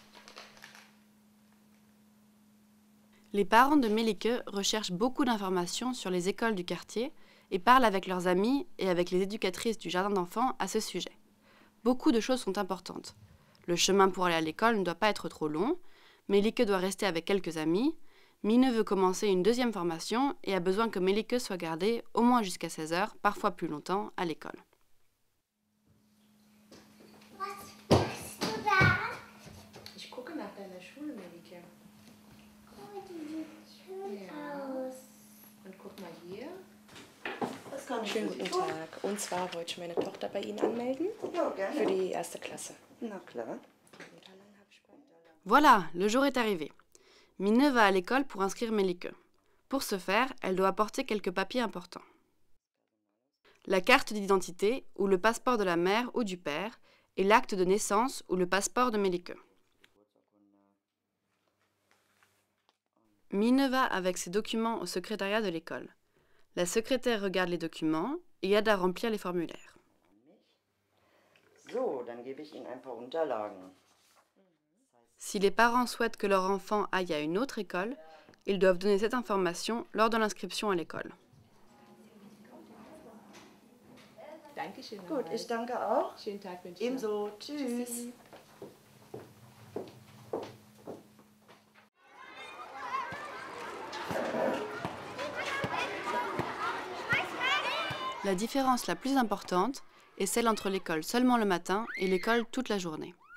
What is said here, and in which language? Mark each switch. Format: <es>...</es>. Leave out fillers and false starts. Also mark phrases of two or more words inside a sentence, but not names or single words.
<fr>Les parents de Melike recherchent beaucoup d'informations sur les écoles du quartier et parlent avec leurs amis et avec les éducatrices du jardin d'enfants à ce sujet. Beaucoup de choses sont importantes. Le chemin pour aller à l'école ne doit pas être trop long, Melike doit rester avec quelques amis, Mine veut commencer une deuxième formation et a besoin que Melike soit gardée au moins jusqu'à 16 heures, parfois plus longtemps, à l'école.</fr> <de>Was machst du da? Ich gucke nach deiner Schule, Melike. Oh, die sieht schön aus. Und guck mal hier. Das kann ich Schönen für Sie guten tun. Tag. Und zwar wollte ich meine Tochter bei Ihnen anmelden Ja, gerne. für die erste Klasse. Na klar.</de> <fr>Voilà, le jour est arrivé. Mine va à l'école pour inscrire Melike. Pour ce faire, elle doit apporter quelques papiers importants. La carte d'identité ou le passeport de la mère ou du père et l'acte de naissance ou le passeport de Melike. Mine va avec ses documents au secrétariat de l'école. La secrétaire regarde les documents et aide à remplir les formulaires.</fr> <de>So, dann gebe ich Ihnen ein paar Unterlagen.</de> <fr>Si les parents souhaitent que leur enfant aille à une autre école, ils doivent donner cette information lors de l'inscription à l'école.</fr> <de>Dankeschön. Gut, ich danke auch. Schönen Tag wünsche ich noch. Ebenso. Tschüss.</de> <fr>La différence la plus importante est celle entre l'école seulement le matin et l'école toute la journée.</fr>